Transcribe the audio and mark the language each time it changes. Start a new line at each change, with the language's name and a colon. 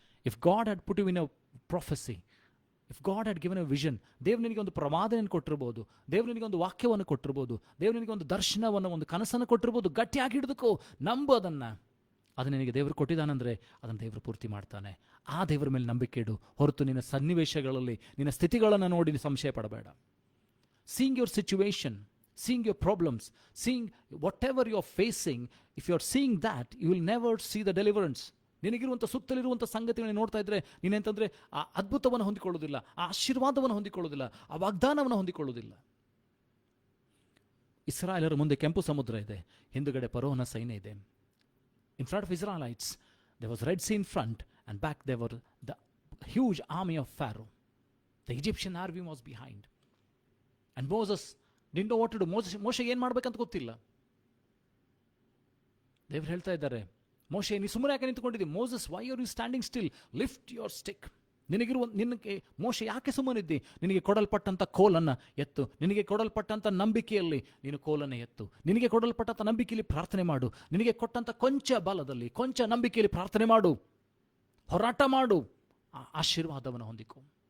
English: if God had put you in a prophecy, if God had given a vision,
Kannada: ದೇವ್ರು ನಿನಗೆ ಒಂದು ಪ್ರವಾದನೆಯನ್ನು ಕೊಟ್ಟಿರ್ಬೋದು, ದೇವ್ರು ನಿನಗೆ ಒಂದು ವಾಕ್ಯವನ್ನು ಕೊಟ್ಟಿರ್ಬೋದು, ದೇವ್ರು ನಿನಗೆ ಒಂದು ದರ್ಶನವನ್ನು, ಒಂದು ಕನಸನ್ನು ಕೊಟ್ಟಿರ್ಬೋದು. ಗಟ್ಟಿಯಾಗಿ ಹಿಡಿದುಕೋ, ನಂಬು ಅದನ್ನು. ಅದು ನಿನಗೆ ದೇವರು ಕೊಟ್ಟಿದ್ದಾನಂದರೆ ಅದನ್ನು ದೇವರು ಪೂರ್ತಿ ಮಾಡ್ತಾನೆ. ಆ ದೇವರ ಮೇಲೆ ನಂಬಿಕೆ ಇಡು, ಹೊರತು ನಿನ್ನ ಸನ್ನಿವೇಶಗಳಲ್ಲಿ, ನಿನ್ನ ಸ್ಥಿತಿಗಳನ್ನು ನೋಡಿ ಸಂಶಯ ಪಡಬೇಡ.
English: Seeing your situation, seeing your problems, seeing whatever you are facing, if you are seeing that, you will never see the deliverance.
Kannada: ನಿನಗಿರುವಂಥ ಸುತ್ತಲಿರುವಂಥ ಸಂಗತಿಗಳನ್ನ ನೋಡ್ತಾ ಇದ್ದರೆ ನೀನೆಂತಂದರೆ ಆ ಅದ್ಭುತವನ್ನು ಹೊಂದಿಕೊಳ್ಳೋದಿಲ್ಲ, ಆ ಆಶೀರ್ವಾದವನ್ನು ಹೊಂದಿಕೊಳ್ಳೋದಿಲ್ಲ, ಆ ವಾಗ್ದಾನವನ್ನು ಹೊಂದಿಕೊಳ್ಳೋದಿಲ್ಲ. ಇಸ್ರಾಯೇಲರ ಮುಂದೆ ಕೆಂಪು ಸಮುದ್ರ ಇದೆ, ಹಿಂದುಗಡೆ ಫರೋಹನ ಸೈನ್ಯ ಇದೆ.
English: In front of Israelites, there was Red Sea in front, and back there were the huge army of Pharaoh. The Egyptian army was behind. And Moses didn't know what to do.
Kannada: ಮೋಶೆಗೆ ಏನು ಮಾಡಬೇಕಂತ ಗೊತ್ತಿಲ್ಲ. ದೇವರು ಹೇಳ್ತಾ ಇದ್ದಾರೆ, ಮೋಶೆ ನೀ ಸುಮ್ಮನೆ ಯಾಕೆ ನಿಂತ್ಕೊಂಡಿದ್ದಿ?
English: Moses, why are you standing still? Lift your stick.
Kannada: ನಿನಗೆ ಮೋಶೆ ಯಾಕೆ ಸುಮ್ಮನಿದ್ದಿ? ನಿನಗೆ ಕೊಡಲ್ಪಟ್ಟಂಥ ಕೋಲನ್ನು ಎತ್ತು, ನಿನಗೆ ಕೊಡಲ್ಪಟ್ಟಂಥ ನಂಬಿಕೆಯಲ್ಲಿ ನೀನು ಕೋಲನ್ನು ಎತ್ತು, ನಿನಗೆ ಕೊಡಲ್ಪಟ್ಟಂಥ ನಂಬಿಕೆಯಲ್ಲಿ ಪ್ರಾರ್ಥನೆ ಮಾಡು, ನಿನಗೆ ಕೊಟ್ಟಂಥ ಕೊಂಚ ಬಲದಲ್ಲಿ, ಕೊಂಚ ನಂಬಿಕೆಯಲ್ಲಿ ಪ್ರಾರ್ಥನೆ ಮಾಡು, ಹೋರಾಟ ಮಾಡು, ಆ ಆಶೀರ್ವಾದವನ್ನು ಹೊಂದಿಕೊ.